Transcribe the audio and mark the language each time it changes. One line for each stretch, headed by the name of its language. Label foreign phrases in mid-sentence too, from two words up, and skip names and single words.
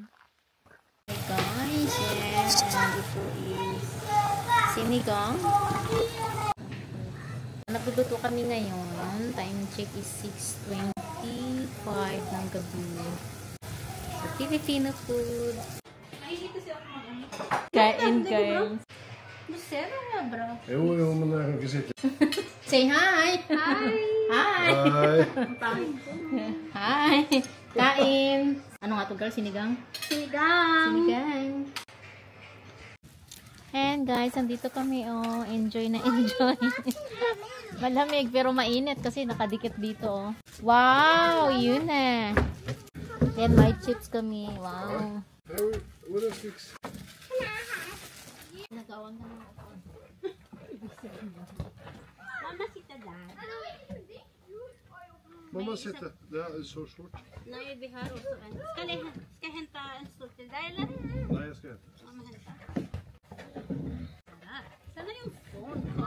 English: Hey guys, yes. Ito is sinigang.
Filipino: Nagluluto kami ngayon.
English: Time check is 6:25
Filipino: ng gabi.
English: So, Filipino food. Kain, guys.
Filipino: Masero nga, bro.
Swedish: Jo, men jag kan sitta.
English: Say hi! Hi! Hi!
Swedish: Hej.
Filipino: Hi! Kain! Ano nga to, girl? Sinigang? Sinigang! Sinigang.
English: And guys,
Filipino: andito kami, oh. Enjoy na enjoy. Malamig, pero mainit kasi nakadikit dito, oh. Wow! Yun na. Then, may chips kami. Wow.
Swedish: Vad är fix?
Filipino: Nagawang na lang ako.
Swedish: Mamma sitter där. Mamma sitter. Det är så svårt. Nej, vi har också en. Ska jag hämta en stor till dig eller? Nej, jag ska inte. Mamma hämtar. Där. Sen är det ju en fond kvar.